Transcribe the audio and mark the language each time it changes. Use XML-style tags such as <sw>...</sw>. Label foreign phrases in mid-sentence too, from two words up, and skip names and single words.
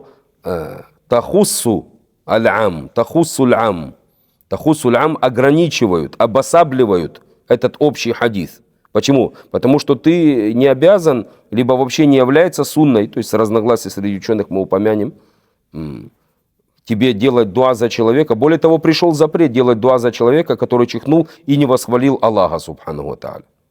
<ar>تخصيص العام. تخصيص العام. تخصيص العام</ar> <ru>ограничивают, обосабливают этот общий хадис. Почему? Потому что ты не обязан, либо вообще не является сунной, то есть разногласия среди ученых мы упомянем, тебе делать дуа за человека. Более того, пришел запрет делать дуа за человека, который чихнул и не восхвалил Аллаха</ru> <ar>سبحانه وتعالى.</ar>